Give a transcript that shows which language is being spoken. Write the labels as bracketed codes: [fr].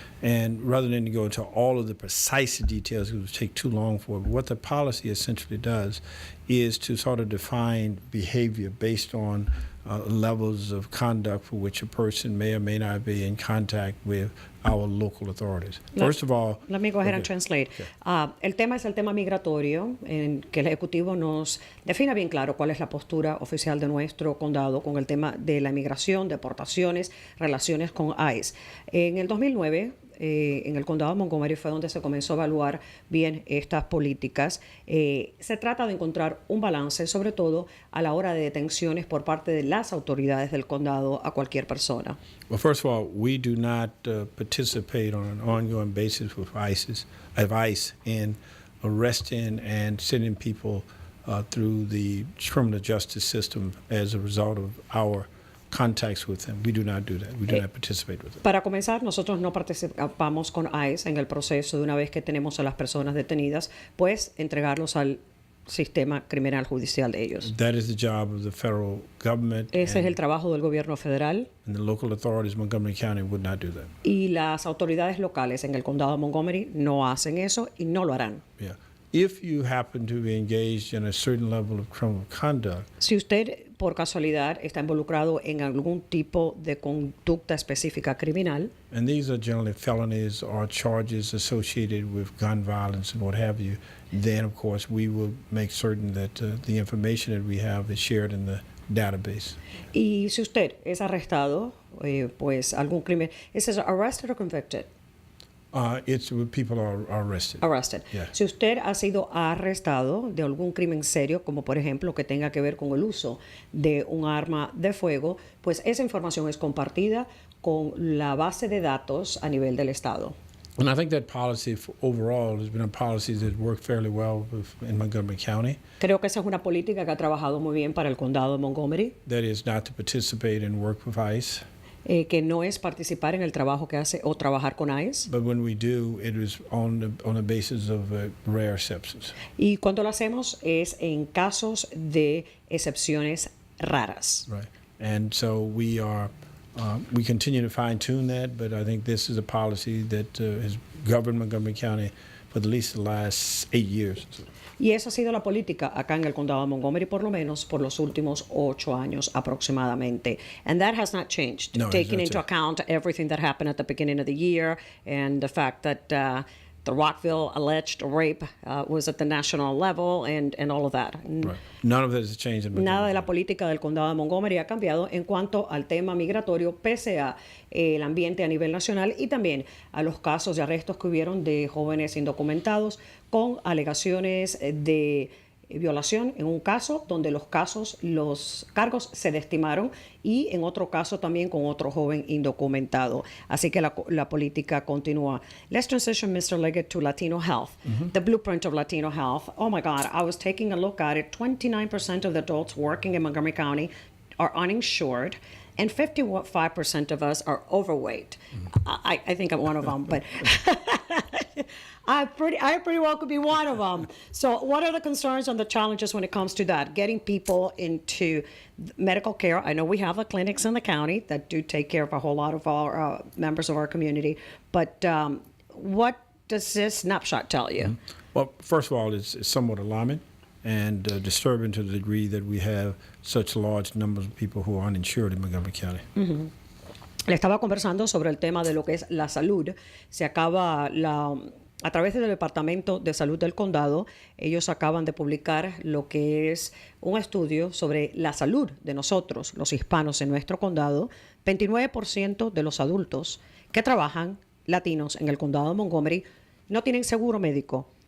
[en] And rather than to go into all of the precise details, it would take too long for it, but what the policy essentially does is to sort of define behavior based on levels of conduct for which a person may or may not be in contact with our local authorities. First of all, let me go ahead and translate. Okay. [es] El tema es el tema migratorio, en que el Ejecutivo nos defina bien claro cuál es la postura oficial de nuestro condado con el tema de la inmigración, deportaciones, relaciones con ICE. En el 2009, en el condado de Montgomery fue donde se comenzó a evaluar bien estas políticas. Se trata de encontrar un balance, sobre todo a la hora de detenciones por parte de las autoridades del condado a cualquier persona. [en] Well, first of all, we do not participate on an ongoing basis with ICE in arresting and sending people through the criminal justice system as a result of our contacts with them. We do not do that. We do not participate with it. [es] Para comenzar, nosotros no participamos con ICE en el proceso de una vez que tenemos a las personas detenidas, pues entregarlos al sistema criminal judicial de ellos. [en] That is the job of the federal government. [es] Ese es el trabajo del gobierno federal. [en] And the local authorities in Montgomery County would not do that. [es] Y las autoridades locales en el condado de Montgomery no hacen eso y no lo harán. [en] Yeah. If you happen to be engaged in a certain level of criminal conduct, [es] Si usted por casualidad está involucrado en algún tipo de conducta específica criminal, [en] and these are generally felonies or charges associated with gun violence and what have you, then of course we will make certain that the information that we have is shared in the database. [es] y si usted es arrestado, pues algún crimen, ¿es [en] arrested or convicted? It's when people are arrested. Arrested. Yeah. [es] Si usted ha sido arrestado de algún crimen serio, como por ejemplo que tenga que ver con el uso de un arma de fuego, pues esa información es compartida con la base de datos a nivel del estado. [en] And I think that policy overall has been a policy that's worked fairly well in Montgomery County. [es] Creo que esa es una política que ha trabajado muy bien para el condado de Montgomery, [en] That is not to participate and work with ICE. [es] que no es participar en el trabajo que hace o trabajar con ICE. [en] But when we do, it is on the basis of rare exceptions. [es] Y cuando lo hacemos es en casos de excepciones raras. [en] Right. And so we continue to fine tune that, but I think this is a policy that has governed Montgomery County for at least the last 8 years. [es] Y esa ha sido la política acá en el condado de Montgomery, por lo menos por los últimos 8 años aproximadamente. [en] And that has not changed, No, it has taking not into changed. account everything that happened at the beginning of the year and the fact that the Rockville alleged rape was at the national level and all of that. Right. None of that has changed in Montgomery. [es] Nada de la política del condado de Montgomery ha cambiado en cuanto al tema migratorio, pese a el ambiente a nivel nacional y también a los casos de arrestos que hubieron de jóvenes indocumentados con alegaciones de violación en un caso donde los cargos se desestimaron y en otro caso también con otro joven indocumentado. Así que la política continúa. [en] Let's transition, Mr. Leggett, to Latino health. The blueprint of Latino health. Oh my God, I was taking a look at it. 29% of the adults working in Montgomery County are uninsured, and 55% of us are overweight. I think I'm one of them, but I pretty well could be one of them. So what are the concerns and the challenges when it comes to that? Getting people into medical care. I know we have the clinics in the county that do take care of a whole lot of our members of our community, but what does this snapshot tell you? Well, first of all, it's somewhat alarming and disturbing to the degree that we have such large numbers of people who are uninsured in Montgomery County. [es] Le estaba conversando sobre el tema de lo que es la salud. Se acaba a través del Departamento de Salud del Condado, ellos acaban de publicar lo que es un estudio sobre la salud de nosotros, los hispanos en nuestro condado. 29% de los adultos que trabajan, latinos, en el condado de Montgomery, no tienen seguro médico.